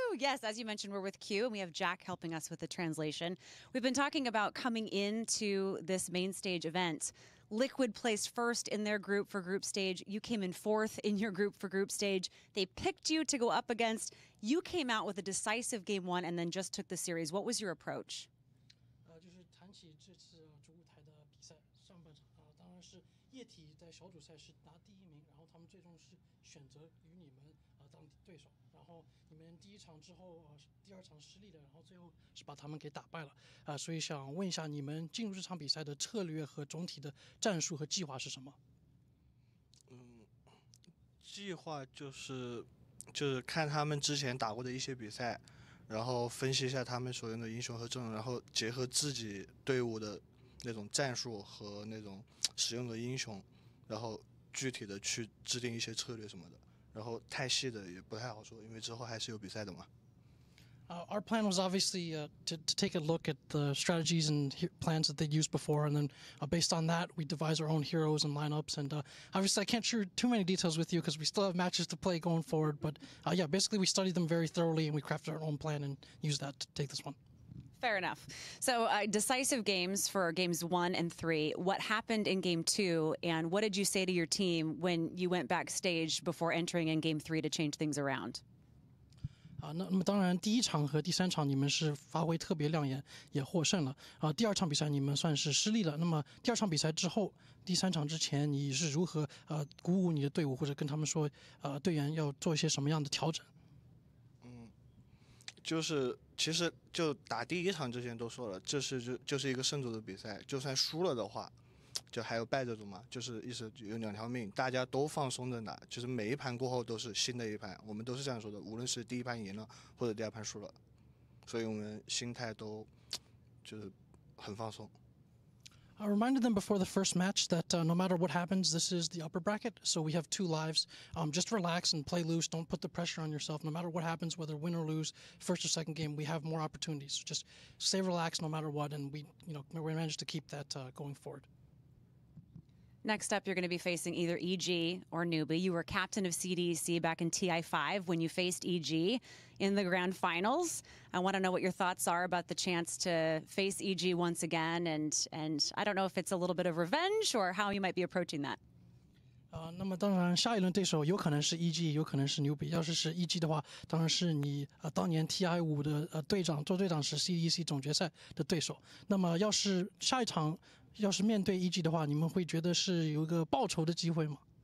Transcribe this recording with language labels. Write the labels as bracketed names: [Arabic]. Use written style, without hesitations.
[English] Yes, as you mentioned, we're with Q, and we have Jack helping us with the translation. We've been talking about coming into this main stage event. Liquid placed first in their group for group stage. You came in 4th in your group for group stage. They picked you to go up against. You came out with a decisive game 1 and then just took the series. What was your approach? [Chinese] 就是谈起这次主舞台的比赛，上半场当然是液体在小组赛是拿第1名，然后他们最终是选择与你们当对手，然后你们第1场之后第2场失利了，然后最后是把他们给打败了所以想问一下你们进入这场比赛的策略和总体的战术和计划是什么？计划就是看他们之前打过的一些比赛。然后分析一下他们所用的英雄和阵容，然后结合自己队伍的那种战术和那种使用的英雄，然后具体的去制定一些策略什么的。然后太细的也不太好说，因为之后还是有比赛的嘛。 [English] Our plan was obviously to take a look at the strategies and plans that they'd used before, and then based on that, we devise our own heroes and lineups. And obviously, I can't share too many details with you because we still have matches to play going forward. But yeah, basically, we studied them very thoroughly, and we crafted our own plan and used that to take this one. Fair enough. So decisive games for games 1 and 3. What happened in game 2, and what did you say to your team when you went backstage before entering in game 3 to change things around? [Chinese] 那么当然，第1场和第3场你们是发挥特别亮眼，也获胜了。第2场比赛你们算是失利了。那么第2场比赛之后，第3场之前，你是如何鼓舞你的队伍，或者跟他们说，队员要做一些什么样的调整？就是其实就打第1场之前都说了，就是一个胜组的比赛，就算输了的话。就还有败者组嘛，就是意思有2条命，大家都放松的打，就是每一盘过后都是新的一盘，我们都是这样说的，无论是第1盘赢了或者第2盘输了，所以我们心态都就是很放松。 [English] I reminded them before the first match that no matter what happens, this is the upper bracket, so we have 2 lives. Just relax and play loose. Don't put the pressure on yourself. No matter what happens, whether win or lose, first or second game, we have more opportunities. So just stay relaxed no matter what, and we managed to keep that going forward. Next up, you're going to be facing either EG or Newbee. You were captain of CDC back in TI5 when you faced EG in the grand finals. I want to know what your thoughts are about the chance to face EG once again, and I don't know if it's a little bit of revenge or how you might be approaching that. [Chinese] 那么当然，下一轮对手有可能是 EG， 有可能是 Newbee。要是 EG 的话，当然是你当年 TI5 的队长做队长时 CDC 总决赛的对手。那么要是下一场要是面对 EG 的话，你们会觉得是有一个报仇的机会吗？